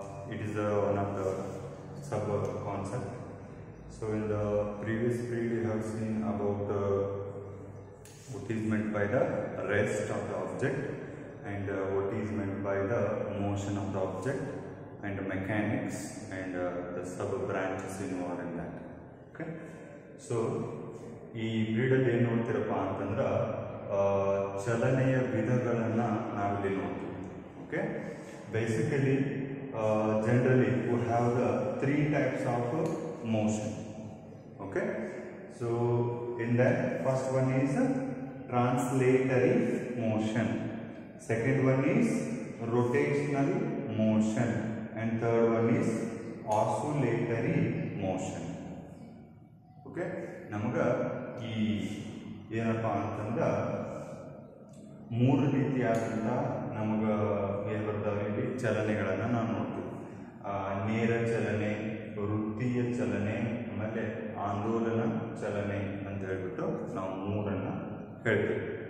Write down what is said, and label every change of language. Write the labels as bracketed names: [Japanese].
[English] It is one of the sub concept. So in the previous period we have seen about what is meant by the rest of the object and what is meant by the motion of the object and mechanics and the sub branches involved in that. Okay. [Kannada] So ಈ period ಏನು ನೋಡ್ತೀರಪ್ಪ ಅಂತಂದ್ರೆ ಚಲನೆಯ ವಿಧಗಳನ್ನ ನಾವಿಲ್ಲಿ ನೋಡ್ತೀವಿ. [English] Okay, basically generally we have the 3 types of motion. Okay, so in that first one is translatory motion, second one is rotational motion, and third one is oscillatory motion. [Kannada] Okay, ನಮಗ ಈ ಏನಪ್ಪಾ ಅಂತಂದ್ರೆ ಮೂರು ರೀತಿಯಾದಂಥ ನಮಗ ಏನು ಬರ್ತಾವೆ ಇಲ್ಲಿ ಚಲನೆಗಳನ್ನು ನಾವು ನೋಡ್ತೀವಿ. ನೇರ ಚಲನೆ, ವೃತ್ತೀಯ ಚಲನೆ, ಆಮೇಲೆ ಆಂದೋಲನ ಚಲನೆ ಅಂತ ಹೇಳ್ಬಿಟ್ಟು ನಾವು ಮೂರನ್ನು ಹೇಳ್ತೀವಿ.